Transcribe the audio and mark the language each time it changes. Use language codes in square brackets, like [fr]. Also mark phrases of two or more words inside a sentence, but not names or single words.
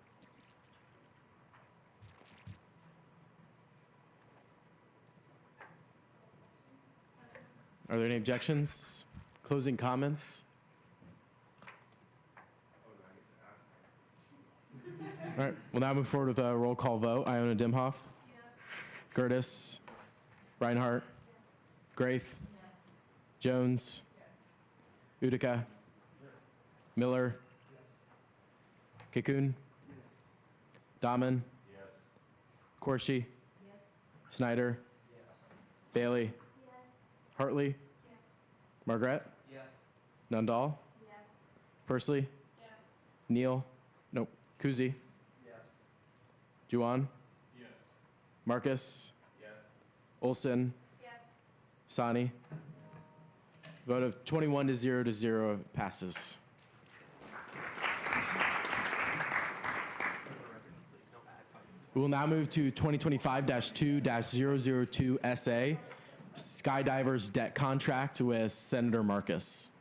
[en] Are there any objections? Closing comments? All right, we'll now move forward with a roll call vote. Iona Dimhoff? Yes. Gertis? Yes. Reinhardt? Yes. Grafe? Yes. Jones? Yes. Utica? Yes. Miller? Yes. Kikun? Yes. Daman? Yes. Corshi? Yes. Snyder? Yes. Bailey? Yes. Hartley? Yes. Margaret? Yes. Nundahl? Yes. Pursley? Yes. Neal? Nope. Kuzi? Yes. Juwan? Yes. Marcus? Yes. Olson? Yes. Sani? Vote of 21 to 0 passes. We will now move to 2025-2-002 SA, Skydivers Debt Contract with Senator Marcus.